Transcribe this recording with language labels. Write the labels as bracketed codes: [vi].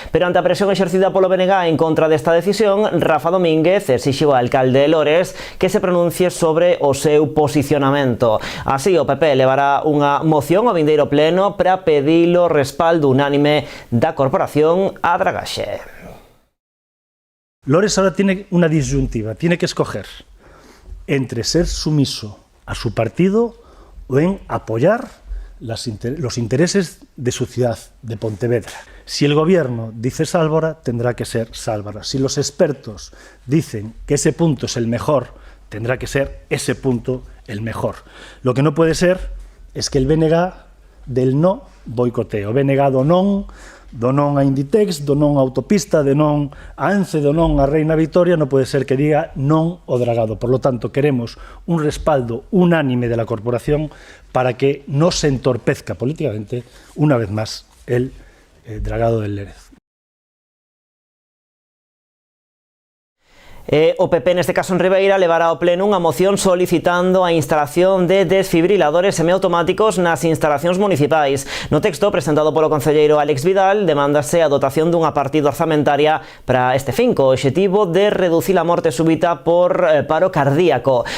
[gl] Pero ante a presión exercida polo BNG en contra desta decisión, Rafa Domínguez exixiu ao alcalde de Lores que se pronuncie sobre o seu posicionamento. Así, o PP levará unha moción ao vindeiro pleno para pedir o respaldo unánime da corporación á dragaxe. [es] Lores ahora tiene una disyuntiva, tiene que escoger entre ser sumiso a su partido o en apoyar los intereses de su ciudad, de Pontevedra. Si el gobierno dice Sálvora, tendrá que ser Sálvora. Si los expertos dicen que ese punto es el mejor, tendrá que ser ese punto el mejor. Lo que no puede ser es que el BNG del no boicoteo, BNG [gl] do non a Inditex, do non a autopista, do non a Ence, do non a Reina Victoria, [es] no puede ser que diga non o dragado. Por lo tanto, queremos un respaldo unánime de la corporación para que no se entorpezca políticamente, una vez más, el dragado del Lérez. [gl] O PP, neste caso en Ribeira, levará ao pleno unha moción solicitando a instalación de desfibriladores semiautomáticos nas instalacións municipais. No texto presentado polo concelleiro Álex Vidal, demándase a dotación dunha partida orzamentaria para este fin, co obxectivo de reducir a morte súbita por paro cardíaco.